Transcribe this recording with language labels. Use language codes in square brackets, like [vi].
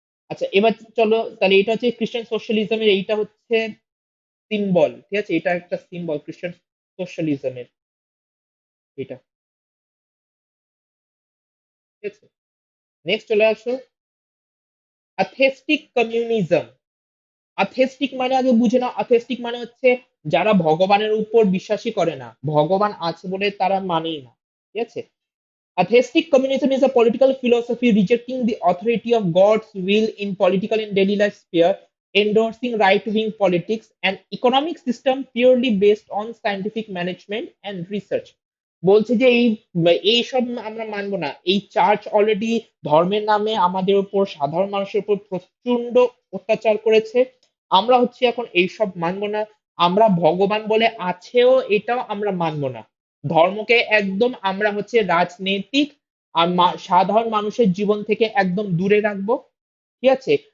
[bn] আচ্ছা, এবার চলো তাহলে এটা হচ্ছে খ্রিস্টান সোশ্যালিজমের, এইটা হচ্ছে সিম্বল, ঠিক আছে, এটা একটা সিম্বল খ্রিস্টান সোশ্যালিজমের, এটা, ঠিক আছে। নেক্সট চলে আসো, অ্যাথেস্টিক কমিউনিজম। অ্যাথেস্টিক মানে আগে বুঝে নাও, অ্যাথেস্টিক মানে হচ্ছে যারা ভগবানের উপর বিশ্বাসই করে না, ভগবান আছে বলে তারা মানেই না, ঠিক আছে। [en] Atheistic communism is a political philosophy rejecting the authority of God's will in political and daily life sphere, endorsing right-wing politics and economic system purely based on scientific management and research. [bn] বলছে যে এইসব আমরা মানবো না, এই church already ধর্মের নামে আমাদের উপর, সাধারণ মানুষের উপর প্রচন্ড অত্যাচার করেছে। আমরা হচ্ছে এখন এইসব মানবো না, আমরা ভগবান বলে আছেও এটাও আমরা মানবো না। ধর্মকে একদম আমরা হচ্ছে রাজনৈতিক আর সাধারণ মানুষের জীবন থেকে একদম দূরে রাখবো, ঠিক আছে।